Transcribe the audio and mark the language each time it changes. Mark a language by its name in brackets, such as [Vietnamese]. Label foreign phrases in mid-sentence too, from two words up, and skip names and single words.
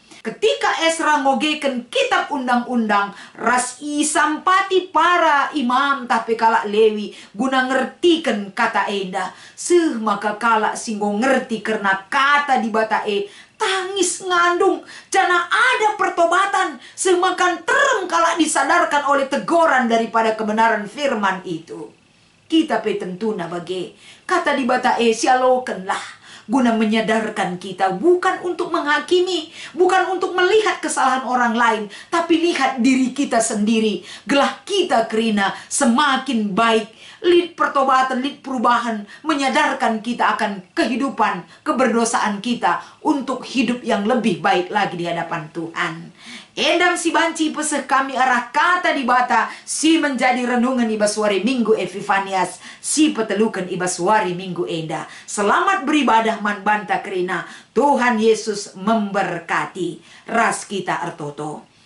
[Batak Karo] Ketika Esra ngogekan kitab undang-undang ras isampati para imam tapi kalak Lewi guna ngertikan kata enda maka kalak singgo ngerti karena kata di bata tangis ngandung jana ada pertobatan semakan terem kalak [Indonesian] disadarkan oleh teguran daripada kebenaran firman itu. [Batak Karo] Kita pe tentuna bagi kata di bata sialokenlah [Indonesian] guna menyadarkan kita bukan untuk menghakimi, bukan untuk melihat kesalahan orang lain, tapi lihat diri kita sendiri. [Batak Karo] Gelah kita kerina [Indonesian] semakin baik, lid pertobatan, lid perubahan, menyadarkan kita akan kehidupan, keberdosaan kita untuk hidup yang lebih baik lagi di hadapan Tuhan. [Batak Karo] Endam si banci peseh kami arah kata di bata si [Indonesian] menjadi renungan [Batak Karo] ibaswari minggu Epifanias si petelukan ibaswari minggu enda. [Indonesian] Selamat beribadah [Batak Karo] man banta kerina [Indonesian] Tuhan Yesus memberkati [Batak Karo] ras kita artoto.